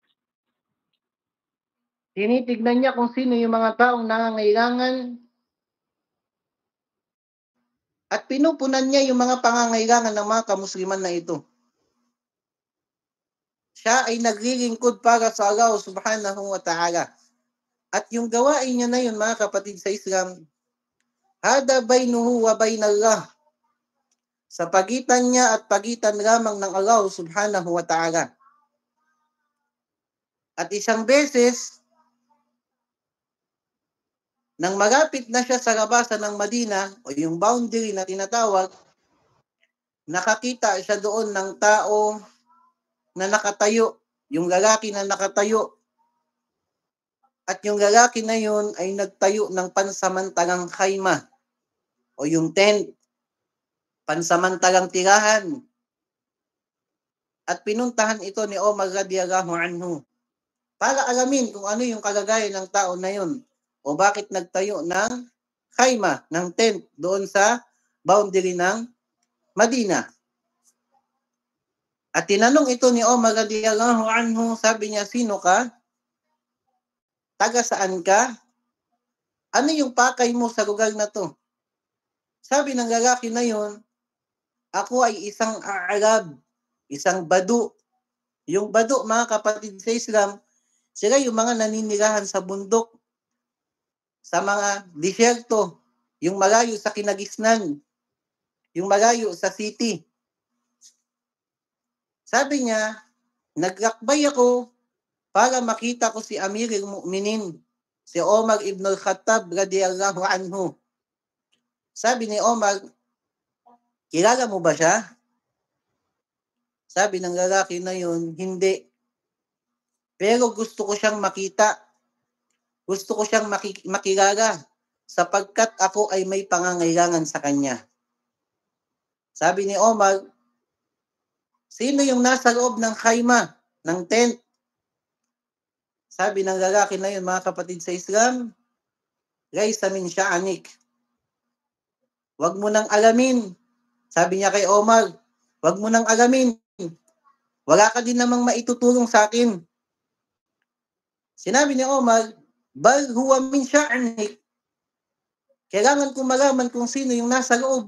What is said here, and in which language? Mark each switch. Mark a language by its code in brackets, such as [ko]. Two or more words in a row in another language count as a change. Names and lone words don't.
[tl] Tinitignan niya kung sino yung mga taong nangangailangan at pinupunan niya yung mga pangangailangan ng mga kamusliman na ito. Siya ay naglilingkod para sa Allah [ar] سبحانه وتعالى. [tl] At yung gawain niya na yun, mga kapatid sa Islam, [ar] هذا بينه وبين الله, [tl] sa pagitan niya at pagitan lamang ng Allah [ar] سبحانه وتعالى. [tl] At isang beses, nang malapit na siya sa labasan ng Madina, o yung boundary na tinatawag, nakakita siya doon ng tao na nakatayo, yung lalaki na nakatayo. At yung lalaki na yun ay nagtayo ng pansamantalang khayma, o yung tent, pansamantalang tirahan. At pinuntahan ito ni Omar [ar] رضي الله عنه [tl] para alamin kung ano yung kalagayan ng tao na yun o bakit nagtayo ng khayma, ng tent doon sa boundary ng Madina. At tinanong ito ni Omar [ar] رضي الله عنه, [tl] sabi niya, sino ka? Taga saan ka? Ano yung pakay mo sa lugar na to? Sabi ng lalaki na yun, ako ay isang Arab, isang Badu. Yung Badu, mga kapatid sa Islam, sila yung mga naninirahan sa bundok, sa mga disyerto, yung malayo sa kinagisnan, yung malayo sa city. Sabi niya, naglakbay ako para makita ko si [ar] أمير المؤمنين, [tl] si Omar ibn al-Khattab [ar] رضي الله عنه. [tl] Sabi ni Omar, kilala mo ba siya? Sabi ng lalaki na yun, hindi. Pero gusto ko siyang makita. Gusto ko siyang makilala sapagkat ako ay may pangangailangan sa kanya. Sabi ni Omar, sino yung nasa loob ng khayma, ng tent? Sabi ng lalaki na yun, mga kapatid sa Islam, [ar] ليس من شأنك. [tl] Huwag mo nang alamin. Sabi niya kay Omar, huwag mo nang alamin. Wala ka din namang maitutulong sa akin. Sinabi ni Omar, [ar] بل هو من شأنك. [tl] Kailangan kong malaman kung sino yung nasa loob.